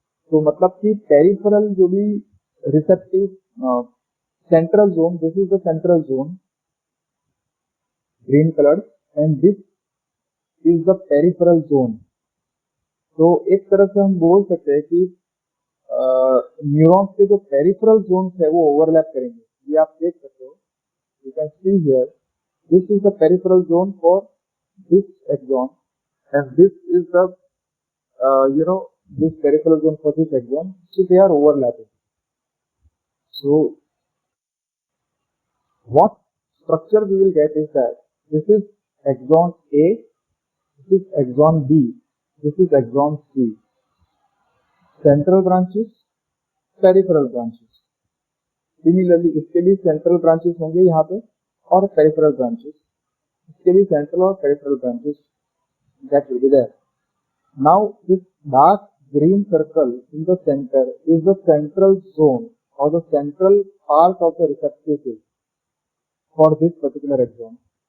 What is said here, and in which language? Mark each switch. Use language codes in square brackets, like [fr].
[hi] तो मतलब कि [en] peripheral जो भी receptive central zone, this is the central zone, green colored, and this is the peripheral zone. [hi] तो एक तरह से हम बोल सकते हैं कि न्यूरॉन्स के जो पेरिफेरल जोन्स है वो ओवरलैप करेंगे. ये आप देख सकते हो, [en] You can see here, this is the peripheral zone for this axon and this is the this peripheral zone for this axon, so they are overlapping. So what structure we will get is that this is axon A, this is axon B, this is axon C. Central branches, peripheral branches. [hi] Similarly, इसके भी central branches होंगे यहाँ पे और peripheral branches. इसके भी central और peripheral branches [en] that will be there. Now this dark green circle in the center is the central zone or the central part of the receptive field for this particular axon.